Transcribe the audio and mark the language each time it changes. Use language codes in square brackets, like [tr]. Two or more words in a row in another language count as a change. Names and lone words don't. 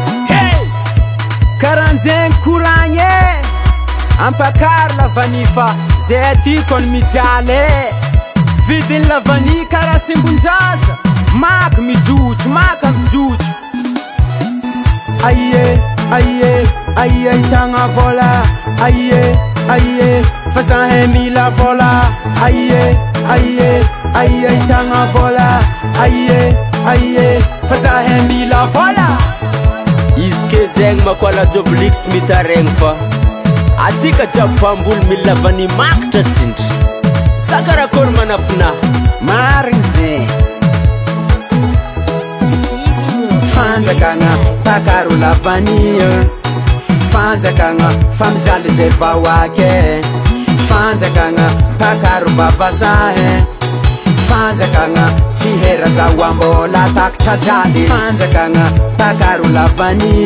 [mg] Hey! Karanjegny koragny e. Ampakary lavany fa zay aty koa ny mijaly e. Vidiny lavany karaha simbonjaza. Maka mijotso, maka mijotso. Aie, aie, aie, ahitagna vôla. Aie, aie, fa zahay mila vôla. Aie, aie, aie, ahitagna vôla. Aie, aie, fa zahay mila vôla. Izy ke zegny makoala job lix mitaregny fa atsika jiaby mpamboly mila lavany makitra sindry. Saka raha kory manafina? Marigny ze. [en] Stevino on the Fanjakagna, track. [mg] pakaro lavany. Fanjakagna, fa mijaly zay vahoake. Fanjakagna, pakaro vavasahe. Fanjakagna, tsy hera zaho ambola takatra jaly. Fanjakagna, pakaro lavany.